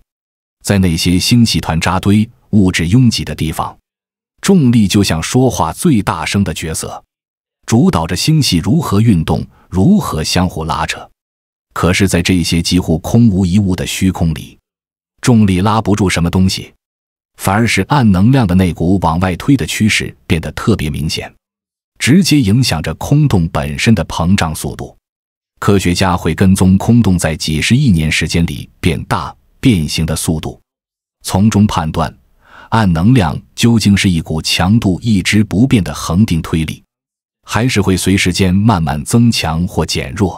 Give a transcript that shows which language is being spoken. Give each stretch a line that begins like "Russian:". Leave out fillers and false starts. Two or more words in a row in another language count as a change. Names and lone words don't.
Chinese: 在那些星系团扎堆、物質擁擠的地方，重力就像說話最大聲的角色，主導着星系如何運動、如何相互拉扯。可是在這些幾乎空無一物的虛空裡，重力拉不住什麼東西，反而是暗能量的那股往外推的趨勢變得特別明顯，直接影響着空洞本身的膨脹速度。科學家會跟蹤空洞在幾十億年時間裡變大、變形的速度，從中判斷暗能量究竟是一股強度一直不變的恆定推力，還是會隨時間慢慢增強或減弱。